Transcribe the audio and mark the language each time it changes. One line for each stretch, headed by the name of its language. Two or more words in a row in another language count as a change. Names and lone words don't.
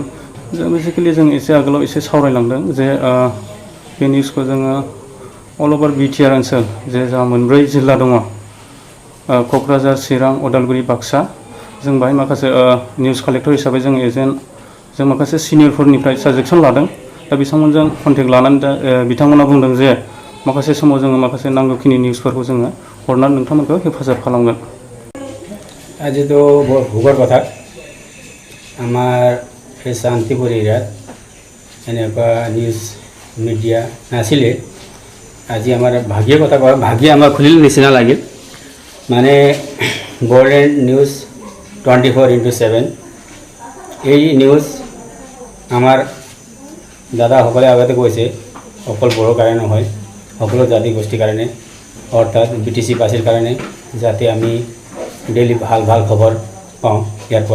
Bodo: जों बेसिकेलि जों एसे आगोलाव एसे सावरायलांदों जे बे निउसखौ जोङो
English: all over
Bodo: बिटिआर ओनसोल जे जा मोनब्रै जिल्ला दङ क'क्राझार चिरां उदालगुरि बाक्सा जों बाहाय माखासे
English: news collector
Bodo: हिसाबै जों एजेन्ट जों माखासे सिनियरफोरनिफ्राय साजेसन लादों। दा बिथांमोनजों कन्टेक्ट लानानै दा बिथांमोना बुंदों जे माखासे समाव जोङो माखासे नांगौखिनि निउसफोरखौ जोङो हरनानै नोंथांमोनखौ हेफाजाब खालामगोन।
Assamese: আজি তো ভোগৰ কথা আমাৰ এই শান্তিপুৰ এৰিয়াত এনেকুৱা
English: news media
Assamese: নাছিলে। আজি আমাৰ ভাগ্যৰ কথা কোৱা ভাগ্য আমাৰ খুলিল নিচিনা লাগিল। মানে বড়োলেণ্ড নিউজ 24/7 এই নিউজ আমাৰ দাদাসকলে আগতে কৈছে অকল বড়োৰ কাৰণে নহয় সকলো জাতি গোষ্ঠীৰ কাৰণে অৰ্থাৎ BTC বাসীৰ কাৰণে যাতে আমি ডেইলি ভাল ভাল খবৰ পাওঁ ইয়াৰ পৰা।